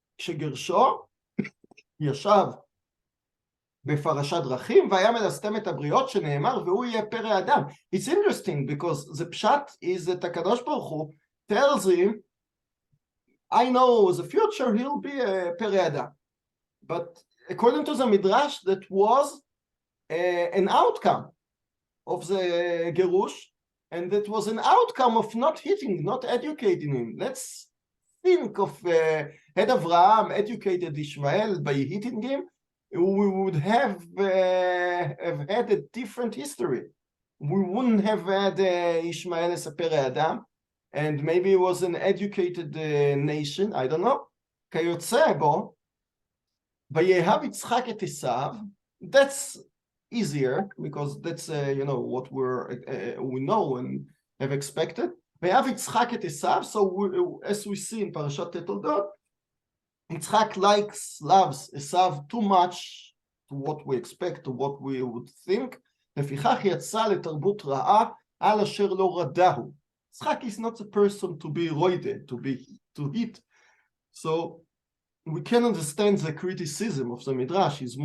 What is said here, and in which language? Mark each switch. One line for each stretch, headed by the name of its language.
Hebrew: כשגרשו ישב בפרשת דרכים והיה מלסתם את הבריות שנאמר והוא יהיה פרא אדם.
English: It's interesting because the pshat is that הקדוש ברוך הוא tells him, I know the future he'll be a פרא אדם. But according to the Midrash, that was an outcome of the Gerush, and that was an outcome of not hitting, not educating him. Let's think of had Abraham educated Ishmael by hitting him, we would have had a different history. We wouldn't have had Ishmael as a פרא אדם, and maybe it was an educated nation, I don't know.
Hebrew: כיוצא בו, ויאהב יצחק את עשיו,
English: that's easier because that's what we know and have expected.
Hebrew: ויאהב יצחק את עשיו,
English: so as we see in Parshat תולדות, Yitzchak loves Esav too much to what we expect, to what we would think.
Hebrew: לפיכך יצא לתרבות רעה על אשר לא רדהו.
English: Yitzchak is not the person to be roided, to hit. So we can understand the criticism of the Midrash.